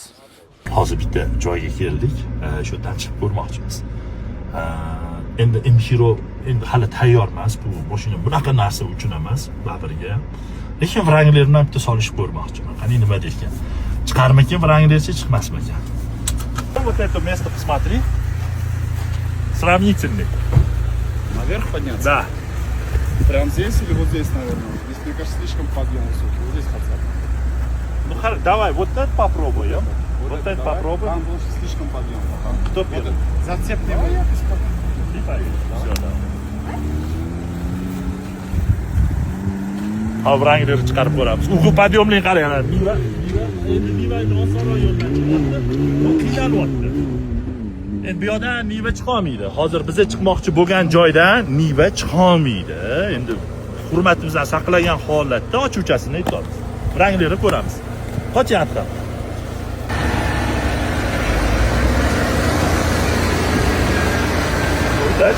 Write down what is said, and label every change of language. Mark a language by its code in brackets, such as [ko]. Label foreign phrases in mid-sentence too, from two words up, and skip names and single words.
[uz] Hozir bitta joyga keldik, shu yerdan chiqib ko'rmoqchimiz. Endi M-Hero endi hali tayyor emas, bu mashina bunaqa narsa uchun emas, baribirga. Lekin Wranglerni bitta solishib ko'rmoqchiman. Qani nima deykan? Chiqarmakan Wranglerchi, chiqmasmakan. [ru] Вот это место посмотри. Сравнительный. Наверх подняться? Да. Прям здесь или вот здесь, наверное? Здесь, мне кажется, слишком подъем высокий. Вот здесь хотя бы. Ну хорошо, давай, вот это попробуем. Вот это давай. попробуем. Там больше слишком подъем. Кто первый? Зацеп не будет. Все, да. [uz] Ha, Wranglerni chiqarib ko'ramiz. U podyomlik qaranglar. Niva osonroq yo'ldan chiqyapti. Bu qiynalyoapti. Endi bu yoqdan Niva chiqolmaydi. Hozir biza chiqmoqchi bo'lgan joydan Niva chiqolmaydi. Endi hurmatimizni saqlagan holatda ochuvchasini aytamiz. Wranglerni ko'ramiz. Qochyapti. [ru] Удачи.